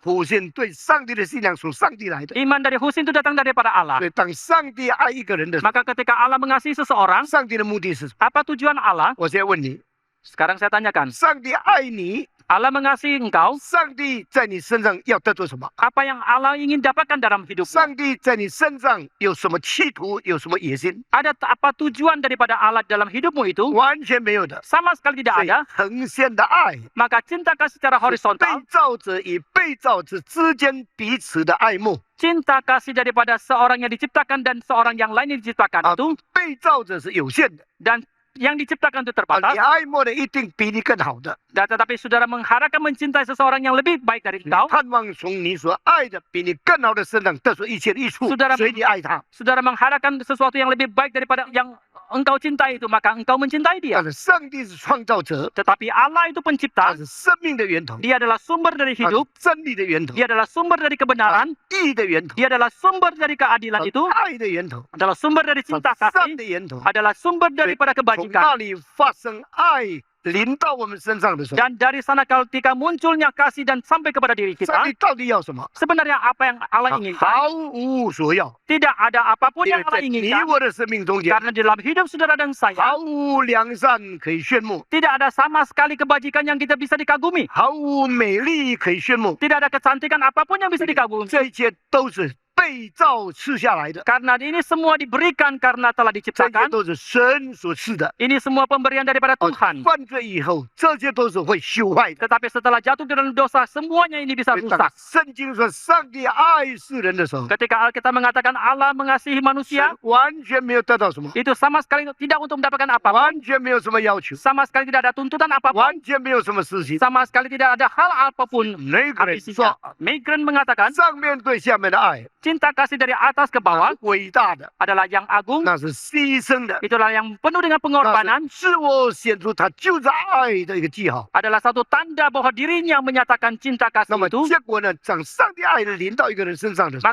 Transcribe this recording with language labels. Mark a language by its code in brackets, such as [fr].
[zh] Husin 对上帝的信仰从上帝来的。 [id] Iman dari Husin itu datang daripada Allah. [zh] 所以当上帝爱一个人的时候， [id] Maka ketika Allah mengasihi seseorang, [zh] 上帝的目的是什么？ [id] apa tujuan Allah? [zh] 我现在问你， [id] Sekarang saya tanyakan. [zh] 上帝爱你， [id] Allah mengasihi engkau. [zh] 上帝在你身上要得到什么？ [id] Apa yang Allah ingin dapatkan dalam hidupmu? [zh] 上帝在你身上有什么企图，有什么野心？ [id] Ada apa tujuan daripada Allah dalam hidupmu itu? [zh] 完全没有的。 [id] Sama sekali [zh] 所 [id] tidak [zh] 以 [id] ada. [zh] 横线的爱， [id] Maka cinta kasih secara [zh] 被 [id] horizontal, [zh] 造者与被造者之间彼此的爱慕。 [id] cinta kasih daripada seorang yang diciptakan dan seorang yang lain yang diciptakan [zh] 啊 [id] itu, [zh] 被造者是有限的， [id] dan yang diciptakan itu [zh] 啊， [id] terbatas. [zh] 你爱慕的一定比你更好的。 [id] Dan tetapi saudara mengharapkan mencintai seseorang yang lebih baik dari [zh] 你 [id] engkau. [zh] 盼望从你所爱的比你更好的身上得出一切的益处， [id] Saudara- [zh] 所以你爱他。 [id] Saudara mengharapkan sesuatu yang lebih baik daripada yang engkau cintai itu, maka engkau mencintai dia. [zh] 但是上帝是创造者， [id] Tetapi Allah itu [zh] 他 [id] pencipta. [zh] 是生命的源头， [id] Dia adalah sumber dari [zh] 他是 [id] hidup. [zh] 真理的源头， [id] Dia adalah sumber dari [zh] 他 [id] kebenaran. [zh] 是义的源头， [id] Dia adalah sumber dari [zh] 他 [id] keadilan [zh] 是 [id] itu. [zh] 爱的源头， [id] Adalah sumber dari [zh] 他 [id] cinta [zh] 是善 [id] kasih. [zh] 的源头。 [id] Adalah sumber daripada [zh] 从 [id] kebajikan. [zh] 那里发生爱临到我们身上的时候， [id] Dan dari sana ketika munculnya kasih dan sampai kepada diri [zh] 上 [id] kita, [zh] 帝到底要什么？ [id] sebenarnya apa yang Allah [zh] 他 [id] inginkan? [zh] 毫无所要， [id] Tidak ada apapun [zh] 因 [id] yang [zh] 为在 [id] Allah [zh] 你 [id] inginkan. [zh] 我的生命中间， [id] Karena di dalam hidup saudara dan saya, [zh] 毫无良善可以炫目， [id] tidak ada sama sekali kebajikan yang kita bisa dikagumi. [zh] 毫无美丽可以炫目， [id] Tidak ada kecantikan apapun yang bisa dikagumi. [zh] 这一切都是被造赐下来的， [id] Karena ini semua diberikan karena telah [zh] 这些 [id] diciptakan. [zh] 都是神所赐的。 [id] Ini semua pemberian daripada [zh] 哦 [id] Tuhan. [zh] 犯罪以后，这些都是会朽坏的。 [id] Tetapi setelah jatuh di dalam dosa, semuanya ini bisa [zh] 所以当 [id] rusak. [zh] 圣经说上帝爱世人的时候， [id] Ketika Alkitab mengatakan Allah mengasihi manusia, [zh] 神完全没有得到什么， [id] itu sama sekali tidak untuk mendapatkan apa-apa. [zh] 完全没有什么要求， [id] Sama sekali tidak ada tuntutan apapun. [zh] 完全没有什么事情。 [id] Sama sekali tidak ada hal apapun. [zh] 那个人 [id] Habisnya, [zh] 说， [id] Migren mengatakan [zh] 上面对下面的爱 [id] cinta kasih dari atas ke [zh] 那 [id] bawah [zh] 是伟大的， [id] adalah yang agung. [zh] 那是牺牲的， [id] Itulah yang penuh dengan pengorbanan. [zh] 是自我显出他就是爱的一个记号。 [id] Adalah satu tanda bahwa dirinya menyatakan cinta [zh] 那 [id] kasih [zh] 么 [id] itu. [zh] 结果呢？当上帝爱的临到一个人身上的时候，